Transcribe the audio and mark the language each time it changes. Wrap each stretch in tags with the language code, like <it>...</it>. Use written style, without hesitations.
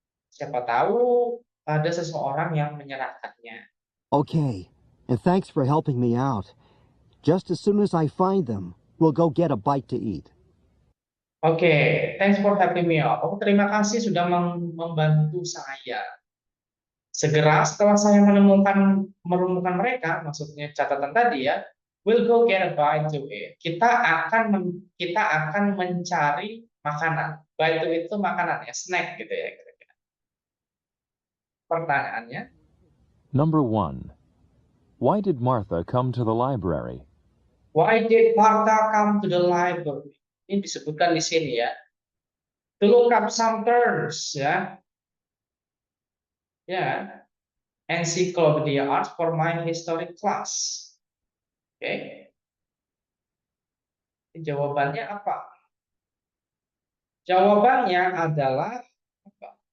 <id>Siapa tahu ada seseorang yang menyerahkannya.</id> <en>Okay, and thanks for helping me out. Just as soon as I find them, we'll go get a bite to eat. Oke, thanks for helping me out.</en> <id>Oh, terima kasih sudah membantu saya. Segera setelah saya menemukan mereka, maksudnya catatan tadi ya,</id> <en>we'll go get a bite to eat.</en> <id>Kita akan mencari makanan.</id> <en>Bite to eat</en> <id>itu makanan ya, snack gitu ya kira-kira. Pertanyaannya,</id> <en>Number 1. Why did Martha come to the library? why did Martha come to the library?</en> <id>Ini disebutkan di sini ya.</id> <en>To look up some terms ya. Ya. Encyclopedia Arts for my history class. Oke.</en> <id>Jawabannya apa? Jawabannya adalah apa?</id>